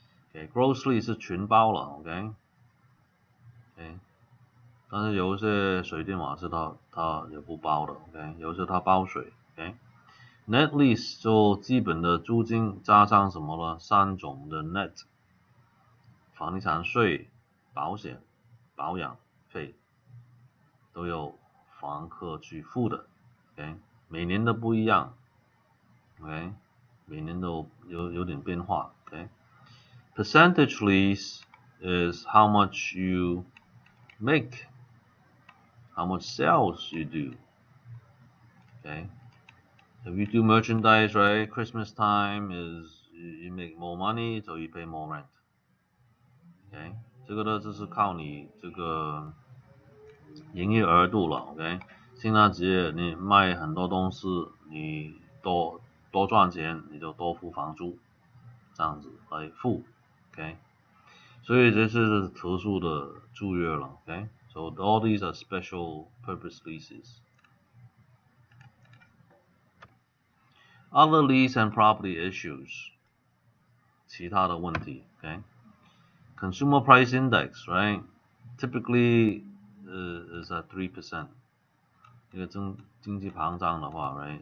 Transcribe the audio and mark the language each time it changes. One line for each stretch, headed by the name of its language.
Chinese: OK， grossly 是全包了 ，OK， OK， 但是有一些水电瓦斯它也不包的 ，OK， 有时它包水 ，OK。Net lease 就基本的租金加上什么呢？3种的 net， 房地产税、保险、保养费都有房客去付的。 OK， 每年都不一样 ，OK， 每年都有点变化 ，OK。
English: Percentage lease is how much you make, how much sales you do, okay. If you do merchandise, right, Christmas time is you make more money, so you pay more rent, okay.
Chinese: 这个呢，就是靠你这个营业额度了 ，OK。圣诞节你卖很多东西，你多赚钱，你就多付房租，这样子来付 ，OK。所以这是特殊的租约了 ，OK。
English: So all these are special purpose leases. Other lease and property issues.
Chinese: 其他的问题 ，OK。
English: Consumer price index, right? Typically is at 3%.
Chinese: 这个经济膨胀的话 ，right？